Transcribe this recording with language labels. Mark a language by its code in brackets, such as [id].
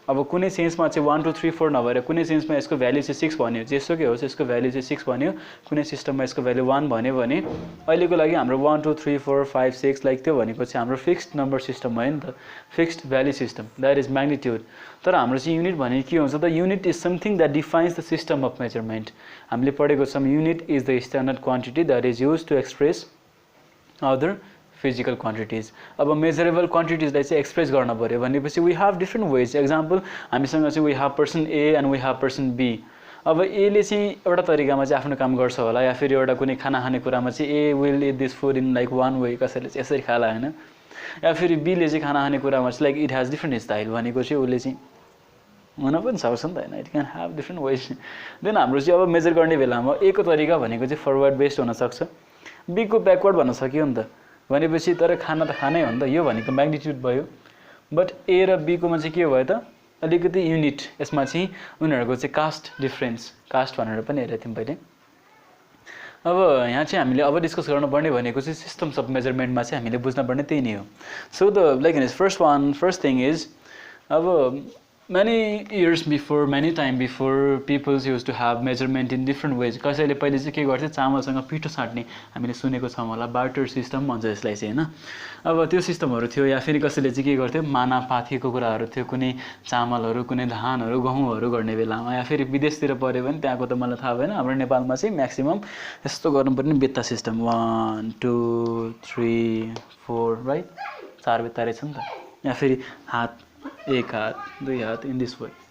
[ne] अब कुनै सेन्समा चाहिँ 1 2 3 4 नभएर कुनै सेन्समा यसको भ्यालु चाहिँ 6 भन्यो, जेसुकै होस् यसको भ्यालु चाहिँ 6 भन्यो, कुनै सिस्टममा यसको भ्यालु 1 भन्यो भने अहिलेको लागि हाम्रो 1 2 3 4 5 6 लाइक त्यो भनेको चाहिँ हाम्रो फिक्स्ड नम्बर सिस्टम हो नि त, fixed value system, [en] That is magnitude. [ne] तर हाम्रो चाहिँ युनिट भने के हुन्छ त, [en] Unit is something that defines the system of measurement. [ne] हामीले पढेको छौं [en] Unit is the standard quantity that is used to express other physical quantities. [ne] अब मेजरेबल क्वान्टिटीजलाई चाहिँ एक्सप्रेस गर्न पर्यो भनेपछि [en] We have different ways. Example [ne] हामीसँग चाहिँ [en] We have person A and we have person B. [ne] अब ए ले चाहिँ एउटा तरिकामा चाहिँ आफ्नो काम गर्छ होला, या फेरि एउटा कुनै खाना खाने कुरामा चाहिँ [en] A will eat this food in like one way, [ne] कसैले चाहिँ यसरी खाला हैन, या फेरि बी ले चाहिँ खाना खाने कुरामा चाहिँ [en] like it has different style, [ne] भनेको चाहिँ उले चाहिँ हुन पनि सक्छ नि त हैन, [en] It can have different ways. [ne] Then हाम्रो चाहिँ अब मेजर गर्ने बेलामा ए को तरिका भनेको चाहिँ फरवर्ड बेस्ड हुन सक्छ, बी को ब्याकवर्ड भन्न सकियो नि त, भनेपछि तर खाना त खानै हो नि त, यो भनेको म्याग्निट्युड भयो. बट ए र बी कोमा चाहिँ के भयो त अलिकति युनिट, यसमा चाहिँ उनीहरुको चाहिँ कास्ट डिफरेन्स, कास्ट भनेर पनि हेरेको थियौं पहिले. अब यहाँ चाहिँ हामीले अब डिस्कस गर्नुपर्ने भनेको चाहिँ सिस्टम्स अफ मेजरमेन्टमा चाहिँ हामीले बुझ्नुपर्ने त्यही नै हो. [en] so the like first thing is [ne] अब [en] many years before, many time before, people used to have measurement in different ways. [ne] कसैले पहिले चाहिँ के गर्थे, चामलसँग पिठो साट्ने हामीले सुनेको छौं होला, बार्टर सिस्टम भन्छ यसलाई चाहिँ हैन. अब त्यो सिस्टमहरु थियो, या फेरि कसैले चाहिँ के गर्थ्यो, माना पाथीको कुराहरु थियो, कुनै चामलहरु कुनै धानहरु गहुँहरु गर्ने बेलामा, या फेरि विदेशतिर पर्यो भने त्यहाँको त मलाई थाहा भएन, हाम्रो नेपालमा चाहिँ म्याक्सिमम यस्तो गर्नुपर्ने बेत्ता सिस्टम 1 2 3 4 राइट, चार बेत्ता रहेछ नि त, या फेरि हात एक हात दुई हात [en] In this way.